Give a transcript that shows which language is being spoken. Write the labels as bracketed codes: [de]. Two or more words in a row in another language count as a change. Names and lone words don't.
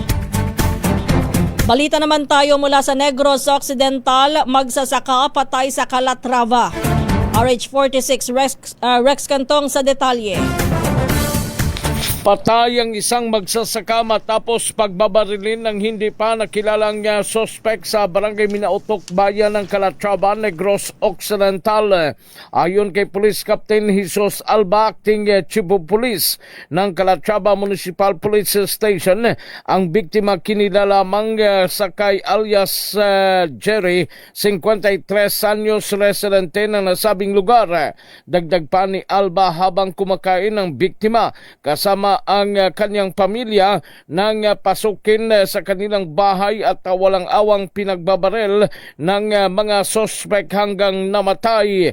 [tl] Balita naman tayo mula sa Negros Occidental, magsasaka patay sa Calatrava. RH46 Rex Cantong sa detalye. Patay ang isang magsasaka matapos pagbabarilin ng hindi pa nakilalang suspect sa Barangay Minautok, bayan ng Calatrava, Negros Occidental. Ayon kay Police Captain Jesus Alba, [en] acting Chief of Police [tl] ng Calatrava Municipal Police Station, ang biktima kinilala lamang sakay alias Jerry, 53 anyos, residente ng nasabing lugar. Dagdag pa ni Alba, habang kumakain ng biktima kasama ang kanyang pamilya nang pasukin sa kanilang bahay at walang-awang pinagbabarel ng mga sospek hanggang namatay.